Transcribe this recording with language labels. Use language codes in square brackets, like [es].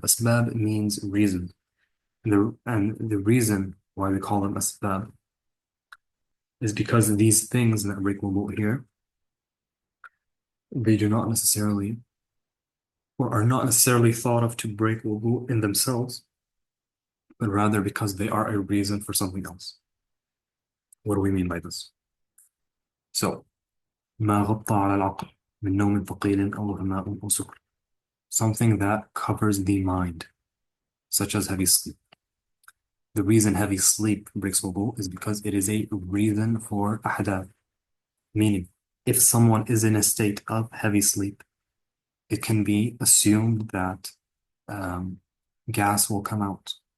[en] Asbab means reason. And the reason why we call them asbab is because these things that break wudu here, they do not necessarily or are not necessarily thought of to break wudu in themselves, but rather because they are a reason for something else. What do we mean by this? [ar] So, ما غطى على العقل من نوم ثقيل أو غماء أو سكر. [en] Something that covers the mind, such as heavy sleep. The reason heavy sleep breaks wudu is because it is a reason for ahdath. Meaning, if someone is in a state of heavy sleep, it can be assumed that gas will come out.